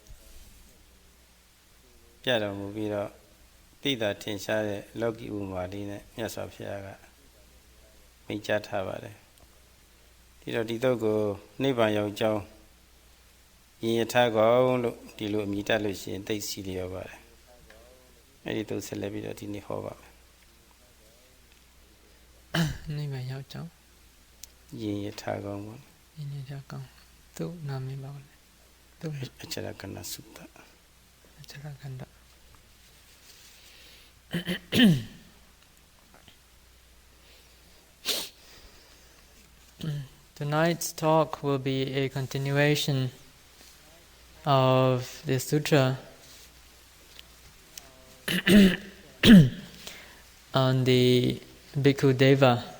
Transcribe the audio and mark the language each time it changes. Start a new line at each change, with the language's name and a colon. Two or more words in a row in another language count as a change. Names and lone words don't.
Burmese: ပြတော်မူပြီးတော့သိတာထင်ရှားတဲ့လောကီဥပမာလေးနဲ့မြတ်စွာဘုရားကမိန့်ကြားထားပါတယ်ဒီတော့ဒီတော့ကိုနိဗ္ဗာန်ရောက်ကြောင်းရင်ရထားကောင်းလို့ဒီလိုအမိတတ်လို့ရှိရင်သိစီလျော်ပါတယ်အဲ့ဒီတော့ဆက်လက်ပြီးတော့ဒီနေ့ဟောပါမယ် နိဗ္ဗာန်ရောက်ကြောင်း ရင်ရထားကောင်းပေါ့ ရင်ရထားကောင်းသူ့နာမည်ပါလေသူ့ အချရကဏသုတ္တ
English: အချရကဏ္ဍ Tonight's talk will be a continuation of the sutra on the Bhikkhu Deva.